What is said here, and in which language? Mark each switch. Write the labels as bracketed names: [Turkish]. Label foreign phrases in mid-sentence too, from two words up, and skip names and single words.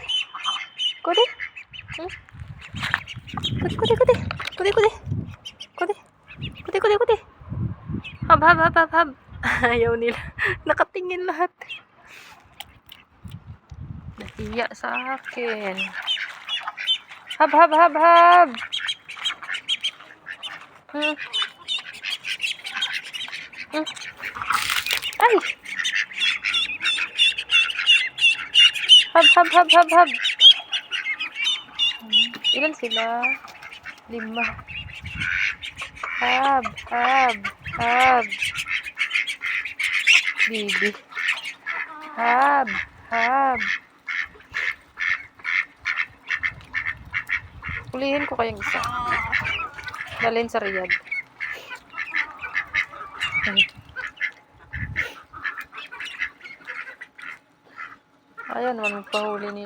[Filipino] Kuti. Kuti, kuti, kuti. Kuti, kuti. Kuti. Kuti, kuti, kuti. Hab, hab, hab, hab, hab. Ayaw nila. Nakatingin lahat. Nahiya sa akin. Hab, hab, hab, hab. Ay! Hab, hab, hab, hab, hab. Ilan sila? 5. Hab, hab, hab. Bibi. Hab, hab. Hulihin ko kayong isa. Dalhin sa Riyadh. Ayaw naman magpahuli nila.